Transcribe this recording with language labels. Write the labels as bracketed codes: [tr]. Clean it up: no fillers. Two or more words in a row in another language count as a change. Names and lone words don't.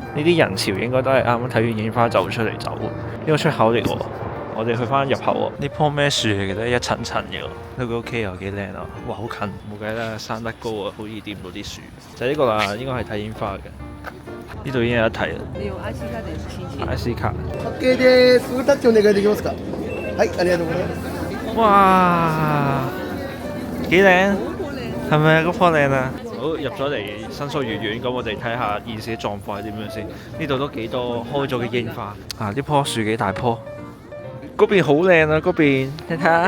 [yue] 呢啲人潮應該都係啱啱睇完櫻花就出嚟走。呢個出口嚟喎，我哋去翻入口喎。呢棵咩樹嚟嘅咧？一層層嘅喎，呢個屋企又幾靚啊！哇，好近，冇計啦，生得高啊，好易掂到啲樹。就係呢個啦，應該係睇櫻花嘅。呢度已經有得睇啦。你用 IC 卡定係錢錢 IC 卡。 [ja] OK です。タッチお願いできますか。はい、ありがとうございます。 [yue] 哇，幾靚！好靚。係咪啊？嗰棵靚啊！好，入咗嚟新宿御苑，咁我哋睇下現時嘅狀況係點樣先。呢度都幾多開咗嘅櫻花。啊！呢棵樹幾大棵？嗰邊好靚啊！嗰邊，你睇下。